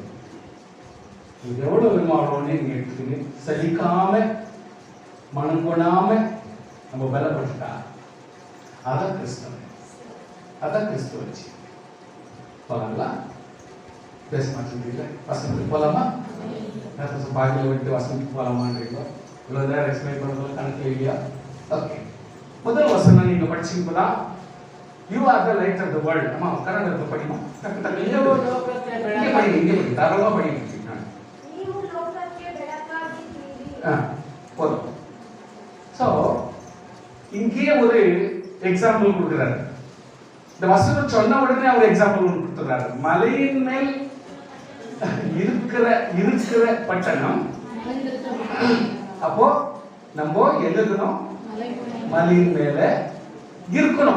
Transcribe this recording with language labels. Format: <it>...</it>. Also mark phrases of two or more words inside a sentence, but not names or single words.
<ta>இது எவ்வளவு விரும்பாளோன்னு நீங்க எடுத்துக்கிட்டு சலிக்காம மனம் கொடாம நம்ம பலப்பட்டுட்டா அதான் கிறிஸ்துவ வச்சு போலாங்களா? பேச மாட்டேங்கிறீங்களா? வசனத்துக்கு போலாமா? பாக்கில விட்டு வசனத்துக்கு போலாமான்றீங்களோ? இவ்வளவு நேரம் எக்ஸ்பிளைன் பண்றதுல கணக்கு இல்லையா? ஓகே, முதல் வசனம் நீங்க படிச்சீங்கன்னா,</ta> <en>You are the light of the world.</en> <ta>அம்மா கன்னடத்துல படிமா.</ta> <kn>ನೀವು ಲೋಕಕ್ಕೆ ಬೆಳಕಾಗಿದ್ದೀರಿ.</kn> <ta>இங்கே படி தாராளமா படிங்க.</ta> <kn>ನೀವು ಲೋಕಕ್ಕೆ ಬೆಳಕಾಗಿದ್ದೀರಿ.</kn> <ta>போதும். சோ இங்கே ஒரு எக்ஸாம்பிள் கொடுக்கிறாரு. இந்த வசனம் சொன்ன உடனே அவர் எக்ஸாம்பிள் கொடுத்துறாரு. மலையின் மேல் இருக்கிற பட்டணம். அப்போ நம்ம எழுதணும், மலையின் மேல இருக்கணும்.</ta>